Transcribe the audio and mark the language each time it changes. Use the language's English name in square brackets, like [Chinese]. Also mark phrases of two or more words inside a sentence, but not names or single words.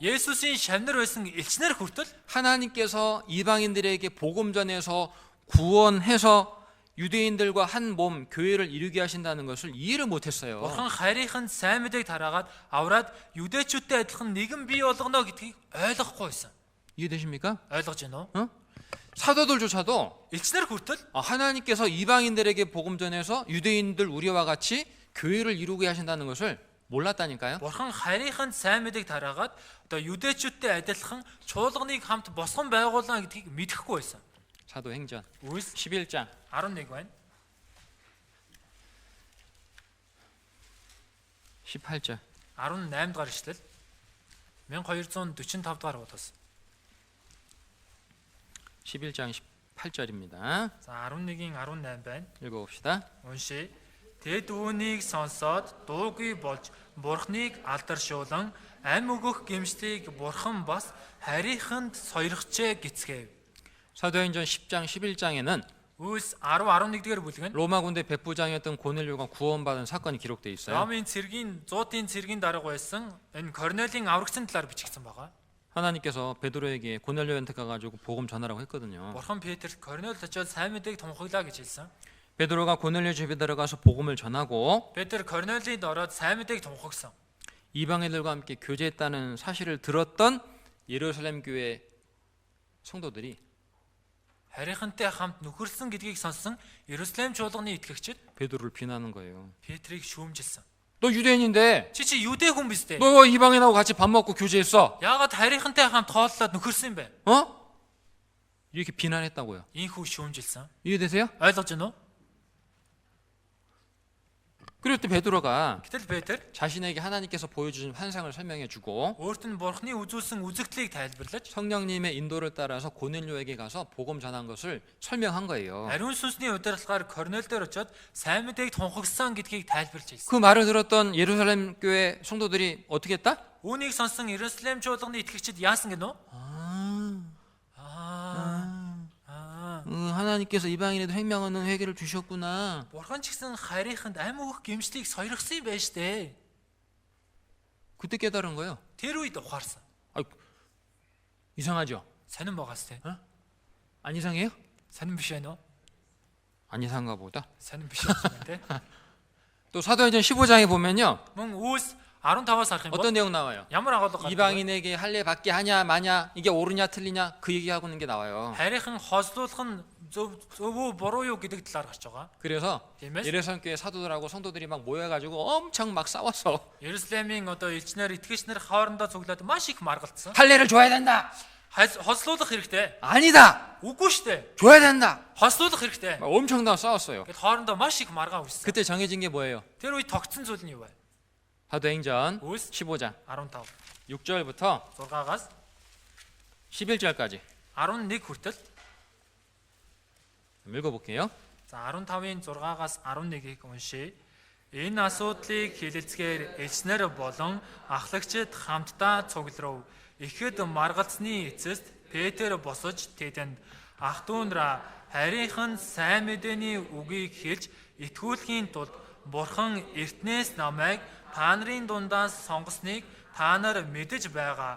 [Mongolian] Есүсийн шавнар байсан элчнэр хүртэл [Korean] 하나님께서 이방인들에게 복음 전해서 구원해서 유대인들과 한 몸 교회를 이루게 하신다는 것을 이해를 못했어요. [Mongolian] Бурхан харийнхан сайн мэдээг тараагаад авраад юдэчүүдтэй адилхан нэгэн бий болгоно гэдгийг ойлгохгүй байсан. [Korean] 이해되십니까? [Mongolian] Ойлгож байна уу? [Korean] 사도들조차도 [Mongolian] Элчнэр хүртэл [Korean] 하나님께서 이방인들에게 복음 전해서 유대인들 우리와 같이 교회를 이루게 하신다는 것을 몰랐다니까요. [Mongolian] Бурхан харийнхан сайн мэдээг тараагаад одоо юдэчүүдтэй адилхан чуулганыг хамт босгон байгуулна гэдгийг мэдэхгүй байсан. [Korean] 사도행전 [Mongolian] Үйлс [Korean] 11장 [Mongolian] 11 байна. [Korean] 18절 [Mongolian] 18 дахь ишлэл 1245 дахь хуудас. [Korean] 11장 18절입니다. [Mongolian] За 11-ийн 18 байна. [Korean] 읽어봅시다. [Mongolian] Уншия. Тэд үүнийг сонсоод дуугүй болж Бурхныг алдаршуулан ам өгөх гэмшлийг Бурхан бас харийнханд сойрхчээ гэцгээв. [Korean] 사도행전 10장 11장에는 [Mongolian] Үйлс 10-11 дэх бүлэг нь [Korean] 로마 군대 백부장이었던 고넬료가 구원받은 사건이 기록되어 있어요. [Mongolian] Ромын цэргийн 100-ийн цэргийн дарга байсан энэ Корнелийн аврагсан талаар бичигдсэн байгаа. [Korean] 하나님께서 베드로에게 고넬료한테 가가지고 복음 전하라고 했거든요. [Mongolian] Бурхан Петрт Корнел очоод сайн мэдээг тунхаглаа гэж хэлсэн. [Korean] 베드로가 고넬료 집에 들어가서 복음을 전하고 [Mongolian] Петр Корнелид ороод сайн мэдээг тунхагсан. [Korean] 이방인들과 함께 교제했다는 사실을 들었던 예루살렘 교회 성도들이 [Mongolian] харийнхантай хамт нөхөрлсөн гэдгийг сонссон Иерусалим чуулганы итгэгчид [Korean] 베드로를 비난하는 거예요. [Mongolian] Петрийг шүүмжилсэн. [Korean] 너 유대인인데 [Mongolian] Чи 유대 хүн биз дээ. [Korean] 너 이방인하고 같이 밥 먹고 교제했어? [Mongolian] Яагаад харийнхантай хамт хооллоод нөхөрсөн бэ? [Korean] 어? 이렇게 비난했다고요. [Mongolian] Ийхүү шүүмжилсэн. [Korean] 이해되세요? [Mongolian] Ойлгож байна уу? [Korean] 그럴 때 베드로가 [Mongolian] Гэтэл Петр [Korean] 자신에게 하나님께서 보여주신 환상을 설명해주고 [Mongolian] өөрт нь Бурхны үзүүлсэн үзэгдлийг тайлбарлаж [Korean] 성령님의 인도를 따라서 고넬료에게 가서 복음 전한 것을 설명한 거예요. [Mongolian] ариун сүнсний удирдлагаар Корнел дээр очиод сайн мэдээг тунхагсан гэдгийг тайлбарлаж хэлсэн. [Korean] 그 말을 들었던 예루살렘 교회 성도들이 어떻게 했다? [Mongolian] Үүнийг сонсон Иерусалим чуулганы итгэгчид яасан гэнэ үү? [Korean] 하나님께서 이방인에도 생명하는 회개를 주셨구나. [Mongolian] Бурхан ч гэсэн харийнханд амь өгөх гэмшлийг сойрхсон юм байж тээ. [Korean] 그때 깨달은 거예요. [Mongolian] Тэр үед ухаарсан. [Korean] 이상하죠? [Mongolian] Сонин байгаас тээ. [Korean] 안 이상해요? [Mongolian] Сонин биш байна уу? [Korean] 안 이상한가 보다. [Mongolian] Сонин биш юм тээ. [Korean] 또 사도행전 15장에 보면요. [Mongolian] Мөн Үүс 15-аас харах юм бол [Korean] 어떤 내용 나와요? [Mongolian] ямар агуулга гардаг вэ? [Korean] 이방인에게 할례 받게 하냐 마냐 이게 옳으냐 틀리냐 그 얘기하고 있는 게 나와요. [Mongolian] Харийнхан хослуулах нь зөв үү буруу юу гэдэг талаар гарч байгаа. [Korean] 그래서 [Mongolian] Тийм ээ. [Korean] 예루살렘 교회 사도들하고 성도들이 막 모여가지고 엄청 막 싸웠어. [Mongolian] Иерусалимийн одоо элчнэр итгэгч нар хоорондоо цуглаад маш их маргалцсан. [Korean] 할례를 줘야 된다. [Mongolian] Хослуулах хэрэгтэй. [Korean] 아니다. [Mongolian] Үгүй шүү дээ. [Korean] 줘야 된다. [Mongolian] Хослуулах хэрэгтэй. [Korean] 막 엄청나게 싸웠어요. [Mongolian] Гэт хоорондоо маш их маргаа үүссэн. [Korean] 그때 정해진 게 뭐예요? [Mongolian] Тэр үед тогтсон зүйл нь юу вэ? [Korean] 사도행전 [Mongolian] Үүс [Korean] 15장 [Mongolian] 15 [Korean] 6절부터 [Mongolian] 6-аас [Korean] 11절까지 [Mongolian] 11 хүртэл. [Korean] 읽어볼게요. [Mongolian] За 15-ын 6-аас 11-ийг уншийе. Энэ асуудлыг хэлэлцгээр элчнэр болон ахлагчид хамтдаа цугларав. Ихэд маргалцны эцэст Петр босож тэдэнд ах トゥ ундраа харийнхан сайн мэдээний үгийг хэлж итгүүлэхийн тулд Бурхан эртнээс намайг та нарын дундаас сонгосныг та нар мэдэж байгаа.